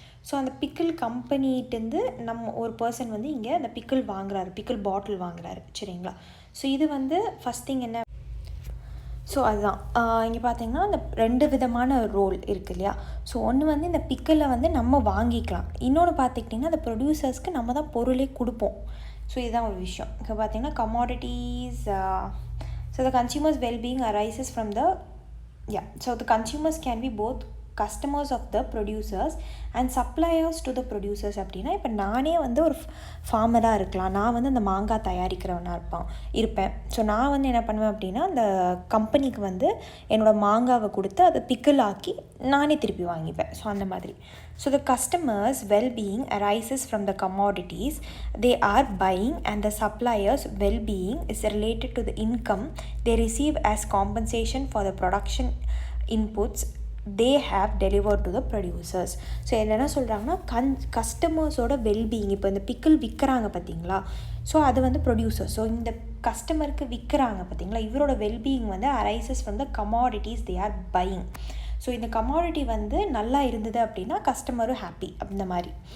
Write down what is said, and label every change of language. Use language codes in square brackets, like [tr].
[ta] So அந்த pickle கம்பெனிகிட்டேருந்து நம்ம ஒரு பர்சன் வந்து இங்கே அந்த பிக்கிள் வாங்குறாரு, பிக்கிள் பாட்டில் வாங்குறாரு. சரிங்களா? ஸோ இது வந்து ஃபஸ்ட் திங் என்ன, ஸோ அதுதான் இங்கே பார்த்தீங்கன்னா அந்த ரெண்டு விதமான ரோல் இருக்குது இல்லையா. ஸோ ஒன்று வந்து இந்த பிக்கிளை வந்து நம்ம வாங்கிக்கலாம், இன்னொன்று பார்த்துக்கிட்டிங்கன்னா அந்த ப்ரொடியூசர்ஸ்க்கு நம்ம தான் பொருளே கொடுப்போம். ஸோ இதுதான் ஒரு விஷயம். இப்போ பார்த்தீங்கன்னா commodities. [en] So the consumer's well-being arises from so the consumers can be both customers of the producers and suppliers to the producers. [ta] அப்படின்னா இப்போ நானே வந்து ஒரு ஃபார்மராக இருக்கலாம், நான் வந்து அந்த மாங்காய் தயாரிக்கிறவனாக இருப்பேன். ஸோ நான் வந்து என்ன பண்ணுவேன் அப்படின்னா அந்த கம்பெனிக்கு வந்து என்னோடய மாங்காவை கொடுத்து அதை பிக்கிள் ஆக்கி நானே திருப்பி வாங்கிப்பேன். ஸோ அந்த மாதிரி. [en] So the customers' well-being arises from the commodities they are buying and the suppliers' well-being is related to the income they receive as compensation for the production inputs they have delivered to the producers. [ta] So என்ன சொல்கிறாங்கன்னா கஸ்டமர்ஸோட wellbeing, இப்போ இந்த pickle விற்கிறாங்க பார்த்தீங்களா, so அது வந்து producer. So இந்த கஸ்டமருக்கு விற்கிறாங்க பார்த்தீங்களா, இவரோட வெல்பீயிங் வந்து [en] Arises from the commodities they are buying. [ta] So இந்த கமாடிட்டி வந்து நல்லா இருந்தது அப்படின்னா கஸ்டமரும் ஹாப்பி அந்த மாதிரி.